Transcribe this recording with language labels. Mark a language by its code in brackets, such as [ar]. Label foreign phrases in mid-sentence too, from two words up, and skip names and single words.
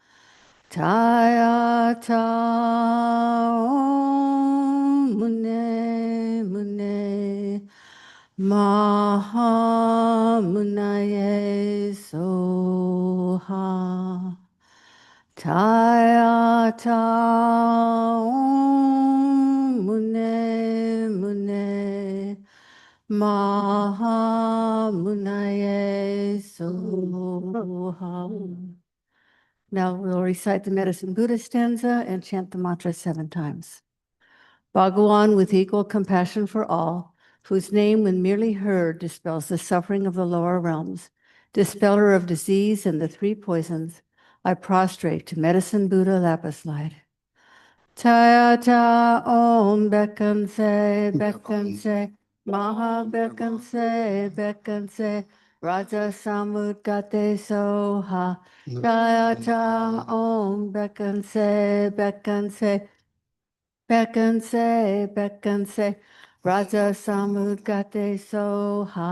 [sa] Taya ta om mune mune maha munaye soha. Taya ta om mune mune maha munaye soha. [en] Now we'll recite the Medicine Buddha stanza and chant the mantra 7 times. Bhagawan, with equal compassion for all, whose name when merely heard dispels the suffering of the lower realms, dispeller of disease and the 3 poisons, I prostrate to Medicine Buddha lapis light. [sa] Taya ta om bekanse, maha bekanse, raja samudgate soha. Taya ta om bekanse, raja samudgate soha.